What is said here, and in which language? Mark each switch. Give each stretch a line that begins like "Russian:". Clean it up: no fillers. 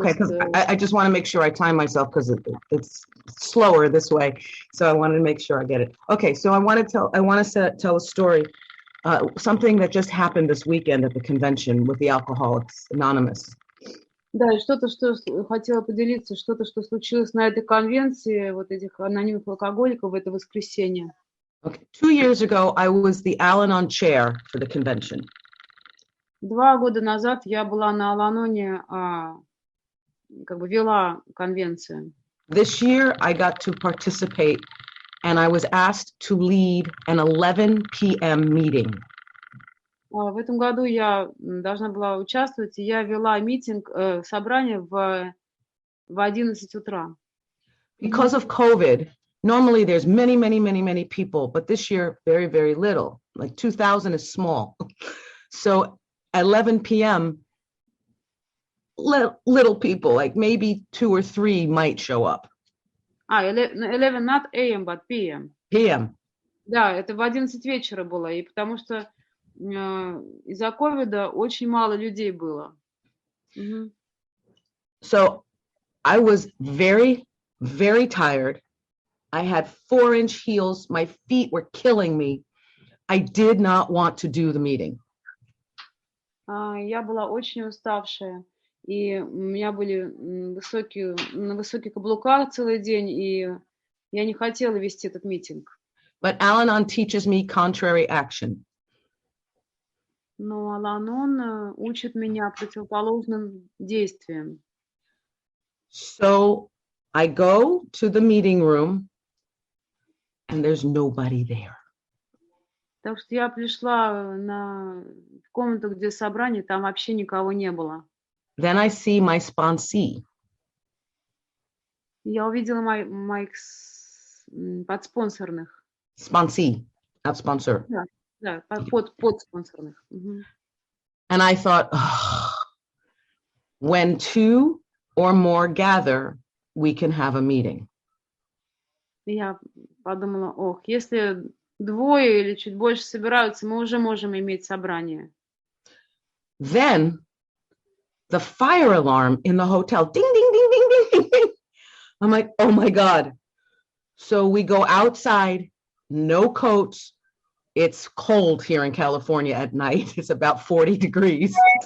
English: Okay, because I just want to make sure I time myself because it's slower this way. So I wanted to make sure I get it. Okay, so I want to tell a story, something that just happened this weekend at the convention with the Alcoholics Anonymous.
Russian: Да, и что хотела поделиться, что случилось на этой конвенции вот этих анонимных алкоголиков в это воскресенье.
English: Okay, 2 years ago, I was the Al-Anon chair for the convention.
Russian: 2 года назад я была на Ал-Аноне, как бы вела конвенцию.
English: This year, I got to participate, and I was asked to lead an 11 p.m. meeting.
Russian: В этом году я должна была участвовать, и я вела собрание в 11 утра.
English: Because of COVID, normally there's many people, but this year, very, very little. Like 2,000 is small. So 11 p.m., little people, like maybe 2 or 3 might show up. 11, not a.m., but p.m. p.m.
Russian: Да, это в 11 вечера было, и потому что из-за ковида очень мало людей было.
English: So I was very, very tired. I had 4-inch heels. My feet were killing me. I did not want to do the meeting.
Russian: Я была очень уставшая, и у меня были на высоких каблуках целый день, и я не хотела вести этот митинг.
English: But Al-Anon teaches me contrary action.
Russian: Но Ал-Анон учит меня противоположным действиям.
English: So I go to the meeting room, and there's nobody there.
Russian: Так что я пришла в комнату, где собрание, там вообще никого не было.
English: Then I see my sponsee.
Russian: Я увидела моих подспонсорных.
English: Sponsee, not sponsor.
Russian: Да, подспонсорных.
English: And I thought, oh, when two or more gather, we can have a meeting.
Russian: И я подумала, если двое или чуть больше собираются, мы уже можем иметь собрание.
English: Then the fire alarm in the hotel, ding, ding, ding, ding, ding, ding, ding. I'm like, oh my God. So we go outside, no coats. It's cold here in California at night. It's about 40 degrees.